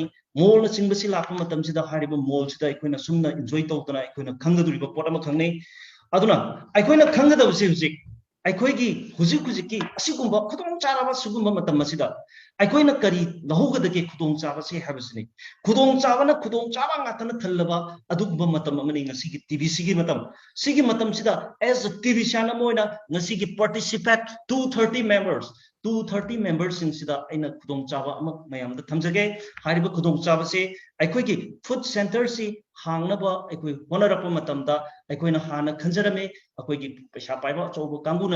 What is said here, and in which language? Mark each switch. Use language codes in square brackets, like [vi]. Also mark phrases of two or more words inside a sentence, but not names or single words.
[mni] mall na singba si lakma matam sida hariba mall sida aikoina sumna enjoy tawtana aikoina khangaduriba potama khangnei aduna aikoina khangadaba se hojik aikoigi hujiki asigumba khudong charaba sugumba matam masida aikoina kari lahogada ke khudong chaba se habasni khudong chaba ngatana thallaba adugba matam amani ngasigi TBC gi matam sida [en] as a TBC [mni] na moina ngasigi participate 230 members sing sida aina khudong chaba ama mayam da thamjage hariba khudong chaba se aikoigi [en] food center [mni] si hangnaba aikoi honarapa matamda aikoina hana khanjarame aikoigi paisa paiba chobo kanguna